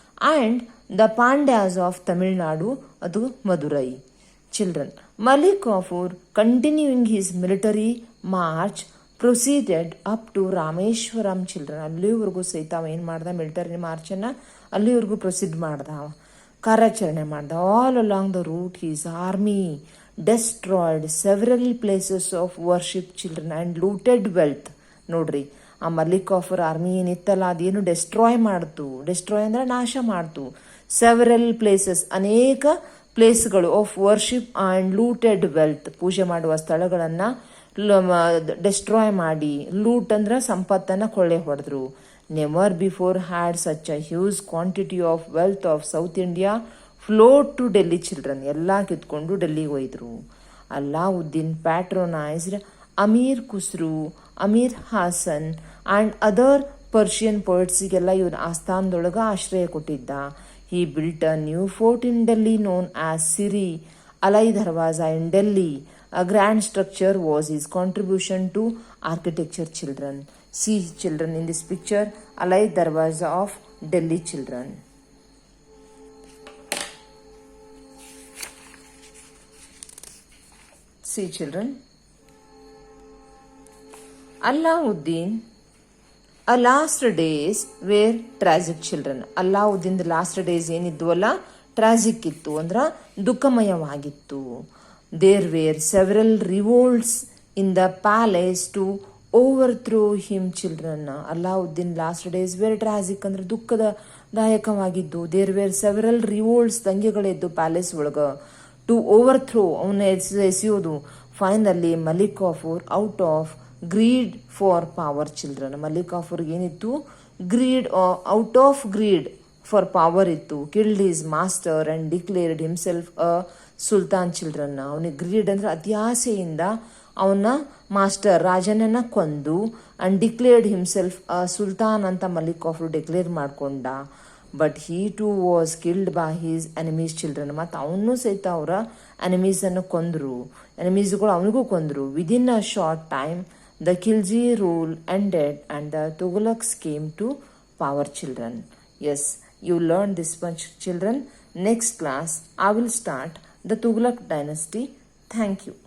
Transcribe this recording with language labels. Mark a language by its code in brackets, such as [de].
[en] And the Pandyas of Tamil Nadu, ಅದು Madurai children. Malik Kafur continuing his military march proceeded up to Rameswaram children. [kn] ಅಲ್ಲಿವರೆಗೂ ಸಹಿತ ಅವ ಏನ್ ಮಾಡ್ದ, ಮಿಲಿಟರಿ ಮಾರ್ಚನ್ನ ಅಲ್ಲಿವರೆಗೂ ಪ್ರೊಸೀಡ್ ಮಾಡ್ದ, ಕಾರ್ಯಾಚರಣೆ ಮಾಡ್ದ. [en] All along the route his army destroyed several places of worship children and looted wealth. [kn] ನೋಡ್ರಿ, ಆ ಮಲಿಕ್ ಕಾಫರ್ ಆರ್ಮಿ ಏನಿತ್ತಲ್ಲ ಅದೇನು ಡೆಸ್ಟ್ರಾಯ್ ಮಾಡ್ತು. ಡೆಸ್ಟ್ರಾಯ್ ಅಂದ್ರೆ ನಾಶ ಮಾಡ್ತು. ಸೆವೆರಲ್ ಪ್ಲೇಸಸ್, ಅನೇಕ ಪ್ಲೇಸ್ಗಳು [en] of worship and looted wealth, [kn] ಪೂಜೆ ಮಾಡುವ ಸ್ಥಳಗಳನ್ನ ಡೆಸ್ಟ್ರಾಯ್ ಮಾಡಿ. ಲೂಟ್ ಅಂದ್ರೆ ಸಂಪತ್ತನ್ನ ಕೊಳ್ಳೆ ಹೊಡೆದ್ರು. [en] Never before had such a huge quantity of wealth of South India float to Delhi children. [kn] ಎಲ್ಲ ಕಿತ್ಕೊಂಡು ಡೆಲ್ಲಿಗೆ ಹೋಯ್ದ್ರು. [en] Alauddin patronised Amir Khusrau, Amir Hasan and other Persian ಪೋಯಿಟ್ಸಿಗೆಲ್ಲ [kn] ಇವನ ಆಸ್ಥಾನದೊಳಗ ಆಶ್ರಯ ಕೊಟ್ಟಿದ್ದ. [en] He built a new fort in Delhi known as Siri Alai Darwaza in Delhi A grand structure was his contribution to architecture. Children, see children in this picture, Alai Darwaza of Delhi. Children, see children, Alauddin, a last days were tragic. Children, Alauddin the last days [kn] ಏನಿದ್ವಲ್ಲ tragic ಇತ್ತು ಅಂದ್ರ ದುಃಖಮಯವಾಗಿತ್ತು. [en] There were several revolts in the palace to overthrow him. Children, Alauddin last days were tragic [kn] ಅಂದ್ರೆ ದುಃಖದ ದಾಯಕವಾಗಿದ್ದು. [en] there were several revolts [kn] ದಂಗೆಗಳಿದ್ದು palace ಒಳಗ. [en] to overthrow [kn] ಅವನ್ನ ಎಸೆಯೋದು. [en] Finally Malik Kafur out of greed for power. Children, [kn] Malik ಕಾಫೂರ್ಗೆ ಏನಿತ್ತು, [en] Greed, out of greed for power ಇತ್ತು. Killed his master and declared himself a sultan. [kn] Children, ಅವನಿಗೆ greed ಅಂದ್ರೆ ಅತ್ಯಾಸೆಯಿಂದ ಅವನ master ರಾಜನನ್ನ ಕೊಂದು [en] and declared himself a sultan [kn] ಅಂತ Malik Kafur declare ಮಾಡ್ಕೊಂಡ. [en] But he too was killed by his enemies. Children, [kn] ಮತ್ತು ಅವನು ಸಹಿತ ಅವರ ಎನಿಮೀಸ್ ಅನ್ನು ಕೊಂದ್ರು. ಎನಿಮೀಸ್ಗಳು ಅವನಿಗೂ ಕೊಂದ್ರು. [en] Within a short time the Khilji rule ended and the Tughlaqs came to power. Children, yes, you learned this much. Children, next class I will start the Tughlaq dynasty. Thank you.